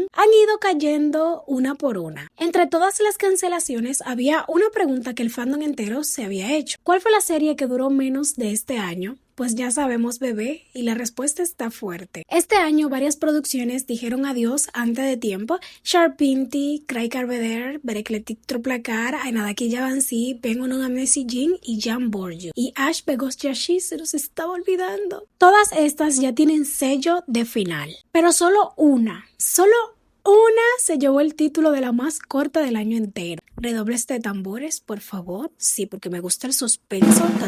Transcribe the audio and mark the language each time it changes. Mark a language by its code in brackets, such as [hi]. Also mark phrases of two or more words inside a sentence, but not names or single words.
[es] Han ido cayendo una por una. Entre todas las cancelaciones había una pregunta que el fandom entero se había hecho. ¿Cuál fue la serie que duró menos de este año? Pues ya sabemos, bebé, y la respuesta está fuerte. Este año varias producciones dijeron adiós antes de tiempo. Sharpinti, Cray Carveder, Berekletik Troplakar, Aynadaki Yavansi, Ben Onun Amnesi Jin y Jan Borju. Y Ash Begosyashi se nos estaba olvidando. Todas estas ya tienen sello de final, pero solo una se llevó el título de la más corta del año entero. Redobles de tambores, por favor. Sí, porque me gusta el suspenso.